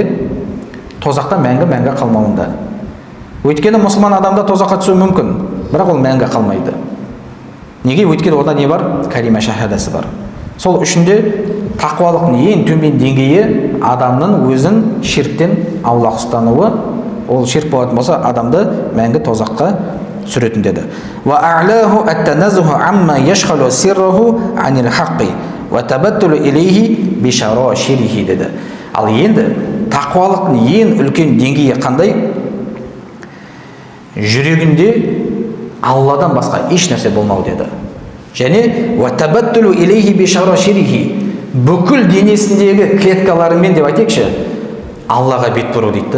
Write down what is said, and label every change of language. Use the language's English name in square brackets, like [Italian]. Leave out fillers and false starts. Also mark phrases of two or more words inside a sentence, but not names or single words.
[Kazakh] Тозақта мәңгі қалмауында. Өйткені мұсылман адамда тозаққа түсуі мүмкін, бірақ ол мәңгі қалмайды. Неге? Өйткені онда не бар? Калима шахадасы бар. Сол үшін де тақуалықтың ең төмен деңгейі адамның өзін ширктен аулақ ұстануы. Ол ширк болатын болса, адамды мәңгі тозаққа сүретін деді. [Arabic] وأعلاه التنزه عما يشغل سره عن الحق والتبتل إليه بشراشره деді. [Kazakh] Ал енді тақуалықтың ең үлкен деңгейі қандай? Жүрегінде Алладан басқа еш нәрсе болмау деді. Және [Arabic] والتبتل إليه بشراشره, [Kazakh] бүкіл денесіндегі клеткаларымен деп айтайықшы, Аллаға бет бұру дейді.